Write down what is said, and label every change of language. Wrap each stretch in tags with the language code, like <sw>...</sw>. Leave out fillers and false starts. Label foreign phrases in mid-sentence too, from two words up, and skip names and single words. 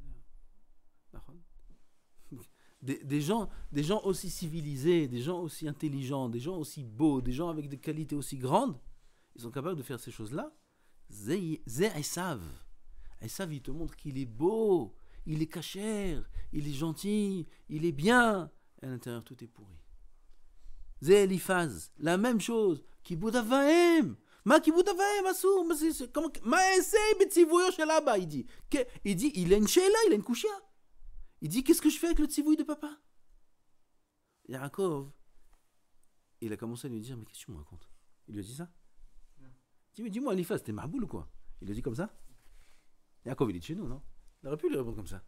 <fr>Des gens aussi civilisés, des gens aussi intelligents, des gens aussi beaux, des gens avec des qualités aussi grandes, ils sont capables de faire ces choses-là.</fr> <he>זה עשו.</he> <fr>Esav, il te montre qu'il est beau, il est cachère, il est gentil, il est bien. Et à l'intérieur, tout est pourri. Zé Eliphaz, la même chose.</fr> <he>כיבוד אב ואם. מה כיבוד אב ואם, אסור. מה עשה, בציוויו של אבא,</he> <fr>il dit. Il a une sheila, il a une kouchia. Il dit, qu'est-ce que je fais avec le tzivouille de papa? Yaakov, il a commencé à lui dire, mais qu'est-ce que tu me racontes? Il lui a dit ça? Il dit, mais dis-moi, Eliphaz, t'es marboule ou quoi? Il lui a dit comme ça? Yaakov, il est de chez nous, non? Il aurait pu lui répondre comme ça.</fr>